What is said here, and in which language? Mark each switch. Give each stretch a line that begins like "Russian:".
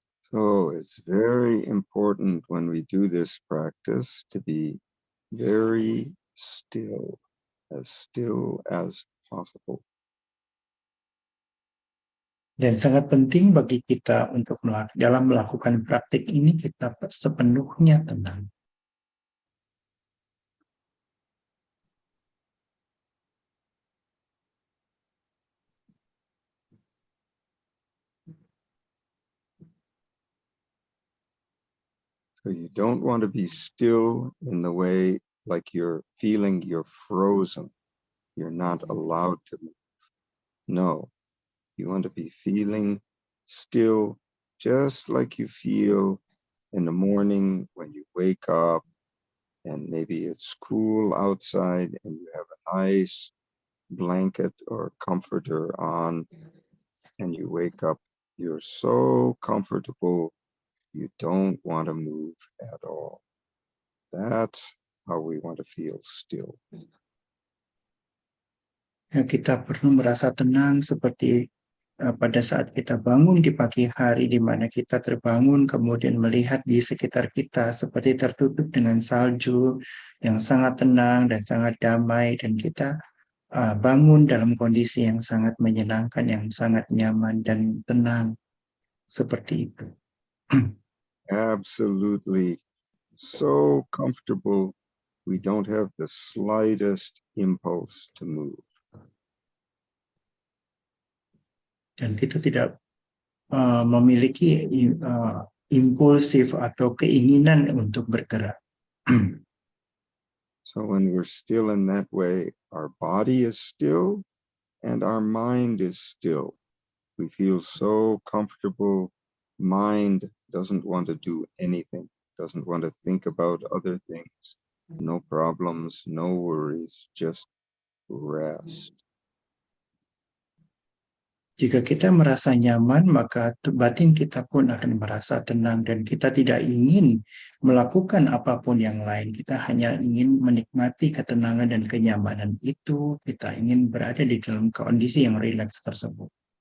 English: So it's very important when we do this practice to be very still as possible.
Indonesian: Dan sangat penting bagi kita untuk dalam melakukan praktik ini kita sepenuhnya tenang.
English: So you don't want to be still in the way like you're feeling you're frozen. You're not allowed to move. No, you want to be feeling still just like you feel in the morning when you wake up and maybe it's cool outside and you have a nice blanket or comforter on and you wake up, you're so comfortable, you don't want to move at all. That's how we want to feel still.
Indonesian: Ya, kita perlu merasa tenang seperti pada saat kita bangun di pagi hari, di mana kita terbangun kemudian melihat di sekitar kita seperti tertutup dengan salju yang sangat tenang dan sangat damai, dan kita bangun dalam kondisi yang sangat menyenangkan, yang sangat nyaman dan tenang seperti itu.
English: Absolutely. So comfortable, we don't have the slightest impulse to move.
Indonesian: Dan kita tidak memiliki impulsif atau keinginan untuk bergerak.
English: So when we're still in that way, our body is still and our mind is still. We feel so comfortable. Mind doesn't want to do anything, doesn't want to think about other things. No problems, no worries, just rest.
Indonesian: Jika kita merasa nyaman, maka batin kita pun akan merasa tenang dan kita tidak ingin melakukan apapun yang lain. Kita hanya ingin menikmati ketenangan dan kenyamanan itu. Kita ingin berada di dalam kondisi yang rileks tersebut.